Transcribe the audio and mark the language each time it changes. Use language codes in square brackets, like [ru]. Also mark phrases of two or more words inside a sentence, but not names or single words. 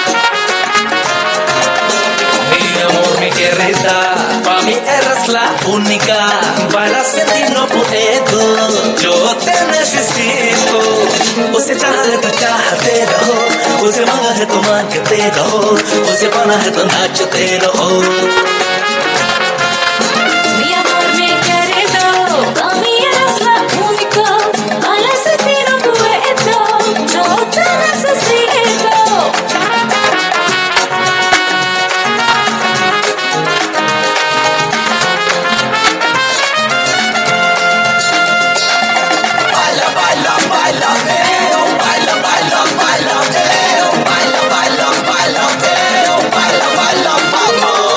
[es] Mi amor, mi querida, pa' mí eres la única. Para sentir no puedo, yo te necesito. [hi] उसे चाहा है तो चाहते रहो, उसे मांगा है तो मांगते रहो, उसे पाना है तो नाचते रहो। [es] Mi amor, mi querido, pa' mí eres la única. Para sentir no puedo, yo te necesito. Baila, baila, baila, baila, baila, baila, baila, baila, baila, baila, baila, vamos.